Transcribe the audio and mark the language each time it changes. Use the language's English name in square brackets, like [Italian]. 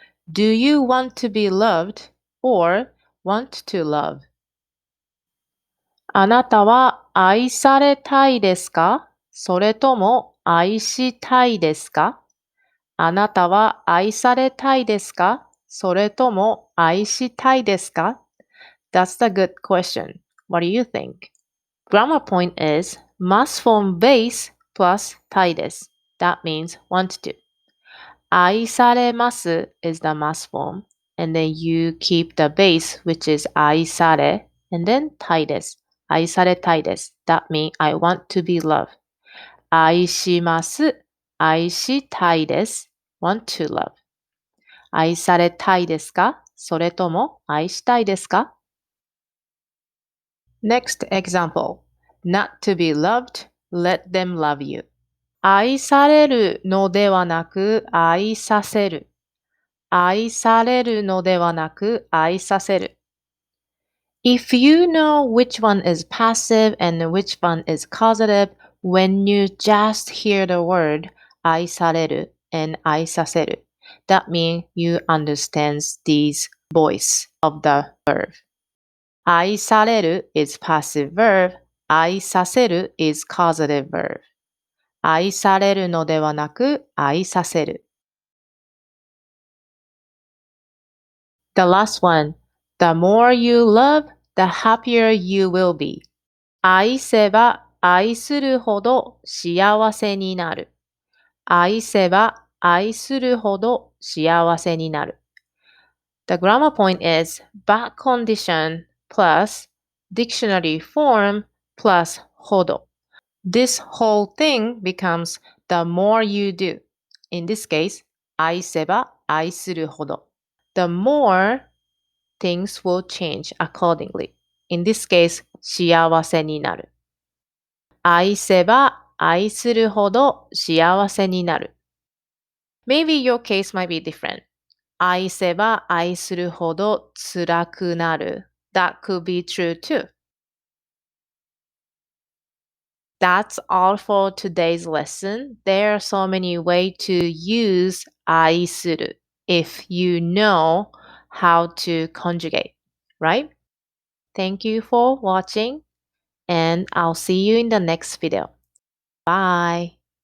[English] Do you want to be loved or want to love? [Japanese] あなたは愛されたいですか？それとも愛したいですか？あなたは愛されたいですか？それとも愛したいですか？ [English] That's the good question. What do you think? Grammar point is must form base plus たいです。 That means want to. 愛されます is the must form. And then you keep the base, which is 愛され, and then たいです。 [Japanese] 愛されたいです。 [English] That means I want to be loved. [Japanese] 愛します。愛したいです。 [English] want to love. [Japanese] 愛されたいですか？それとも愛したいですか？ [English] Next example. Not to be loved, let them love you. [Japanese] 愛されるのではなく愛させる。愛されるのではなく愛させる。 [English] If you know which one is passive and which one is causative, when you just hear the word 愛される and 愛させる, that means you understand these voice of the verb. 愛される is passive verb, 愛させる is causative verb. [Japanese] 愛されるのではなく愛させる。 [English] The last one. The more you love, the happier you will be. [Japanese] 愛せば愛するほど幸せになる。愛せば愛するほど幸せになる。 [English] The grammar point is back condition plus dictionary form plus ほど。 This whole thing becomes the more you do. In this case, [Japanese] 愛せば愛するほど。 [English] The more things will change accordingly. In this case, [Japanese] 幸せになる。愛せば愛するほど幸せになる。 [English] Maybe your case might be different. [Japanese] 愛せば愛するほど辛くなる。 [English] That could be true too. That's all for today's lesson. There are so many ways to use 愛する if you know how to conjugate, right? Thank you for watching and I'll see you in the next video. Bye.